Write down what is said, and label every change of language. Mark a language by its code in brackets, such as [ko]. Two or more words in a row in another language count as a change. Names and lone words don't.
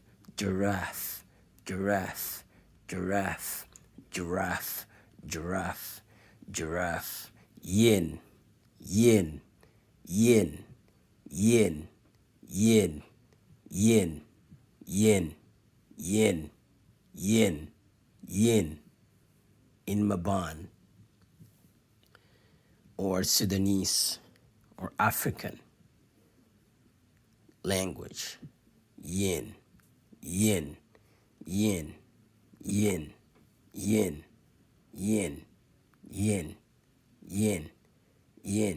[en] giraffe, giraffe, giraffe, giraffe, giraffe, giraffe, [mfz] yin, yin, yin, yin, yin, yin, yin, yin, yin, yin [en] in Mabaan or Sudanese or African language. [mfz] Yin, yin, yin, yin, yin, yin, yin, yin, yin.